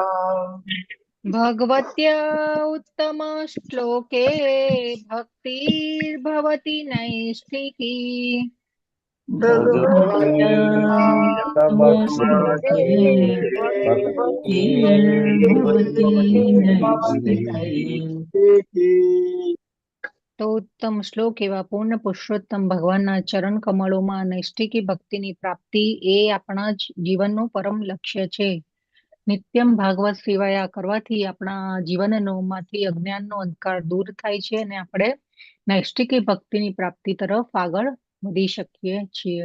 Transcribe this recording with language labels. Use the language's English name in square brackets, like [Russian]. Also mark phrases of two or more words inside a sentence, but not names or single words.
[Sanskrit] भगवत्या उत्तम श्लोके भक्तिर्भवति नैष्ठिकी. भगवत्या उत्तम श्लोके भक्तिर्भवति नैष्ठिकी. [Gujarati] તો ઉત્તમ શ્લોક એવા પૂર્ણ પુરુષોત્તમ ભગવાનના ચરણ કમળોમાં નૈષ્ઠિકી ભક્તિની પ્રાપ્તિ એ આપણા જીવનનું પરમ લક્ષ્ય છે. [Sanskrit] नित्यम भागवत सेवाया [Gujarati] કરવાથી આપણા જીવનમાંથી અજ્ઞાનનો અંધકાર દૂર થાય છે અને આપણે નૈષ્ઠિકી ભક્તિની પ્રાપ્તિ તરફ આગળ વધી શકીએ છીએ.